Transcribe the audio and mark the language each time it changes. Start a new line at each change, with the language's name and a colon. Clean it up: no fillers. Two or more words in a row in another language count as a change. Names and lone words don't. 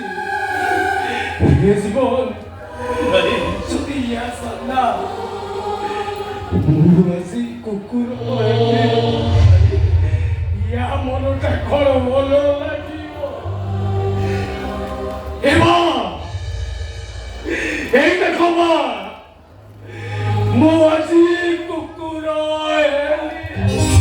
Odia: ଏ ଜୀବନ ଯଦି ୟା ସାମ୍ନା ମୁଁ ଆଜି କୁକୁର ୟା ମନଟା କଣ ଭଲ ଲାଗିବ? ଏ ମା,
Bangla: এই দেখো মা,
Odia: ମୁଁ ଆଜି କୁକୁର ହେଲି।